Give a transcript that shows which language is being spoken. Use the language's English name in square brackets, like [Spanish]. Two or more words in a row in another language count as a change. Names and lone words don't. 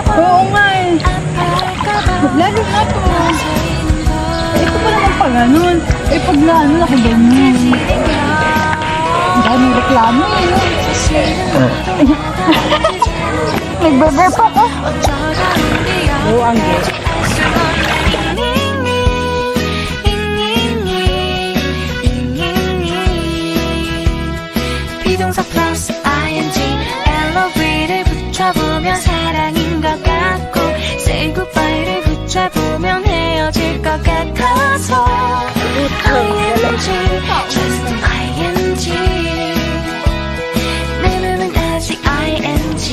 [Filipino] Oo nga eh. Lalo na to. Ito pa naman pa ganun. Eh pag na ano, nakaganyan. Ang daming reklamo eh. Nagbe-burp ako. Oo, ang gay. [Korean] 비동사 플러스 ing LOV를 붙여보면 사랑인 것 같고 [English] Say goodbye [Korean] 를 붙여보면 헤어질 것 같아서 [English] ING just ING [Korean] 내 맘은 아직 ING